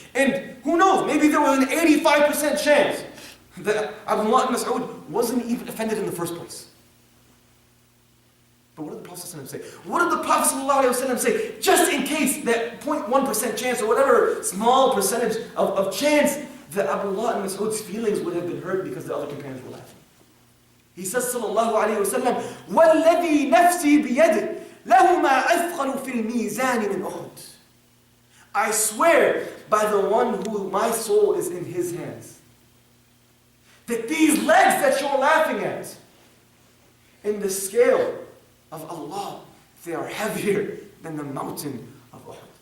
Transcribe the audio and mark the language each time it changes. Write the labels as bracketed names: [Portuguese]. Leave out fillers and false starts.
[English] And who knows, maybe there was an 85% chance that Abdullah ibn Mas'ud wasn't even offended in the first place. But what did the Prophet ﷺ say? What did the Prophet ﷺ say? Just in case that 0.1% chance or whatever small percentage of chance that Abdullah ibn Mas'ud's feelings would have been hurt because the other companions were laughing. He says, [Arabic] sallallahu alayhi wa sallam, وَالَّذِي نَفْسِي بِيَدِهِ لَهُمَا أَثْقَلُ فِي الْمِيزَانِ مِنْ أُحُدٍ. [English] I swear by the one who my soul is in his hands, that these legs that you're laughing at, in the scale of Allah, they are heavier than the mountain of Uhud.